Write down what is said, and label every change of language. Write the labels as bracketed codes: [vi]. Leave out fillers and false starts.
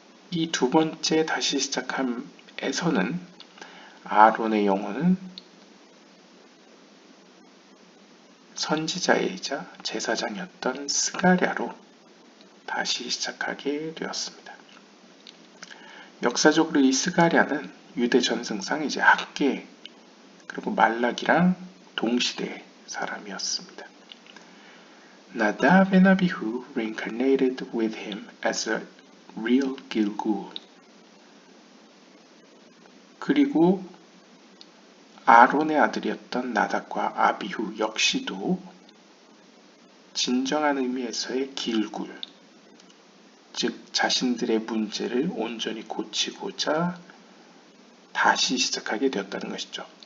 [ko] 이 두 번째 다시 시작함에서는 아론의 영혼은 선지자이자 제사장이었던 스가랴로 다시 시작하게 되었습니다. 역사적으로 이 스가랴는 유대 전승상 이제 학계 그리고 말라기랑 동시대 사람이었습니다. [en] Nadab and Abihu reincarnated with him as a real Gilgul. [ko] 그리고 아론의 아들이었던 나답과 아비후 역시도 진정한 의미에서의 길굴, 즉 자신들의 문제를 온전히 고치고자 다시 시작하게 되었다는 것이죠.